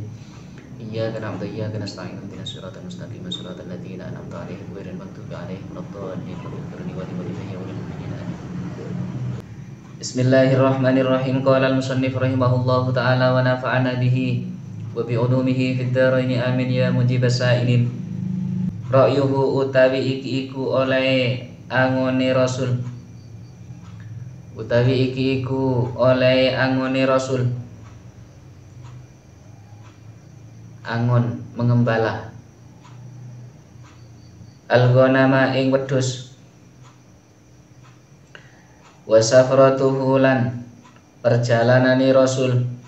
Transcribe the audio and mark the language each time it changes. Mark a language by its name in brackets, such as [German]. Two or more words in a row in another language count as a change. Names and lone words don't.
[Arabic] إياك نعبد وإياك نستعين اهدنا الصراط المستقيم صراط الذين أنعمت عليهم غير المغضوب عليهم ولا الضالين آمين. بسم الله الرحمن الرحيم. قال المصنف رحمه الله تعالى ونفعنا به وبعلومه في الدارين آمين يا مجيب السائلين. [Javanese] Ra'yuhu utawi iki iku oleh angone Rasul. Utawi iki iku oleh angone Rasul. Angon mengembala al-ghanama ing wedhus [Arabic] وسفرته [Javanese] lan perjalanane Rasul